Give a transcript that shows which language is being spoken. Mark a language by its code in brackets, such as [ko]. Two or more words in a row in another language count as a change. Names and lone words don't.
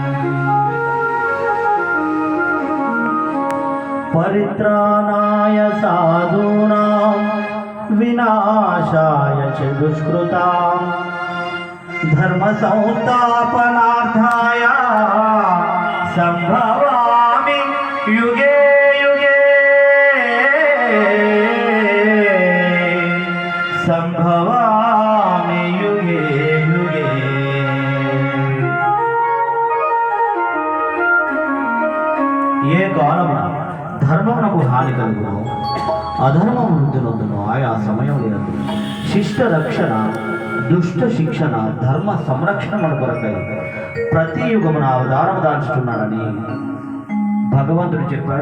[sa] परित्राणाय साधूनां विनाशाय च दुष्कृतां धर्मसंस्थापनार्थाय संभवामि युगे संभवामि युगे युगे। [te] ఏ కాలమున ధర్మమునకు హాని కలుగును అధర్మము వృద్ధినొద్దును ఆయా సమయములందు శిష్ట రక్షణ దుష్ట శిక్షణ ధర్మ సంరక్షణ మన కొరకై ప్రతి యుగమున అవతారం దాల్చుతున్నాడని భగవంతుడు చెప్పాడు.